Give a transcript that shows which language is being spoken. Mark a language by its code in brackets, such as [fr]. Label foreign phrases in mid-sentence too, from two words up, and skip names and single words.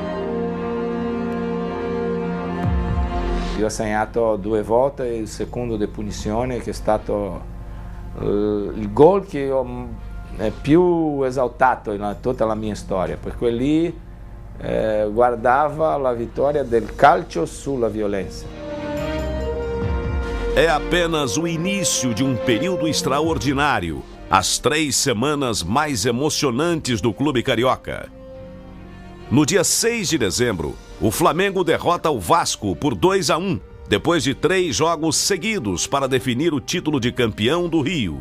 [it] Io ho segnato 2 volte, il secondo di punizione, che è stato il gol che io è più esaltato in tutta la mia storia, perché lì guardava la vittoria del calcio sulla violenza. [pt] É apenas o início de um período extraordinário, as 3 semanas mais emocionantes do clube carioca. No dia 6 de dezembro, o Flamengo derrota o Vasco por 2-1, depois de 3 jogos seguidos para definir o título de campeão do Rio.